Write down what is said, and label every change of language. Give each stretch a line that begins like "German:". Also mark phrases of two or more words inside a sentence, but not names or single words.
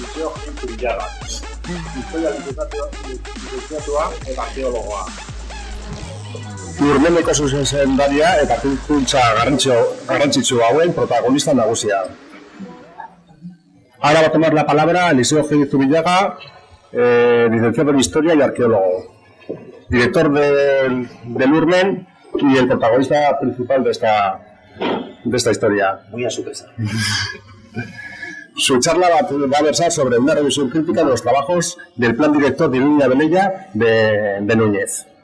Basque: Zubillaga. Historia lizenziatua eta arkeologoa. Lurmeneko zuzendaria eta kultza garrantzitsu hauen protagonista nagusia.
Spanish: Ahora va a tomar la palabra Eliseo G. Zubillaga, licenciado en Historia y arqueólogo, director del Urmen y el protagonista principal de esta historia. Muy a su pesar. Su charla va a versar sobre una revisión crítica de los trabajos del plan director de Iruña Velella de Núñez.